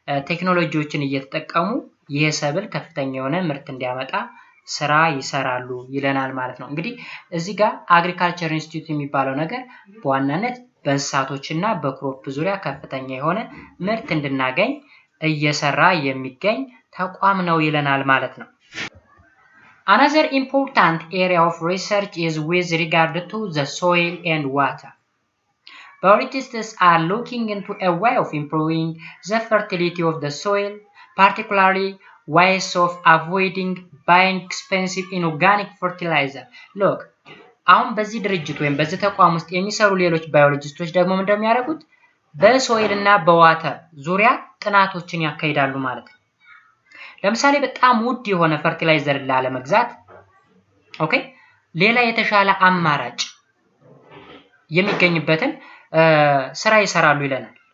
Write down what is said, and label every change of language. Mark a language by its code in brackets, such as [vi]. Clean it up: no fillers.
[am] ቴክኖሎጂዎችን እየተጠቀሙ ይሄ ሰብል ከፍተኛ የሆነ ምርት እንዲያመጣ ስራ ይሰራሉ ይለናል ማለት ነው። እንግዲህ እዚህ ጋር አግሪካልቸር ኢንስቲትዩት የሚባለው ነገር በዋናነት በእንስሳቶችና በክሮፕ ዙሪያ ከፍተኛ የሆነ ምርት እንድናገኝ እየሰራ የሚገኝ ተቋም ነው ይለናል ማለት ነው። [en] Another important area of research is with regard to the soil and water. Biologists are looking into a way of improving the fertility of the soil, particularly ways of avoiding buying expensive inorganic fertilizer. [am] Look, አሁን በዚህ ድርጅት ወይም በዚህ ተቋም ውስጥ የሚሰሩ ሌሎች ባዮሎጂስቶች ደግሞ እንደሚያደርጉት በሶይል እና በዋተር ዙሪያ ጥናቶችን ያካሂዳሉ ማለት ነው። ለምሳሌ በጣም ውድ የሆነ ፈርቲላይዘር ላለመግዛት ኦኬ ሌላ የተሻለ አማራጭ የሚገኝበትን ስራ ይሰራሉ ይለናል።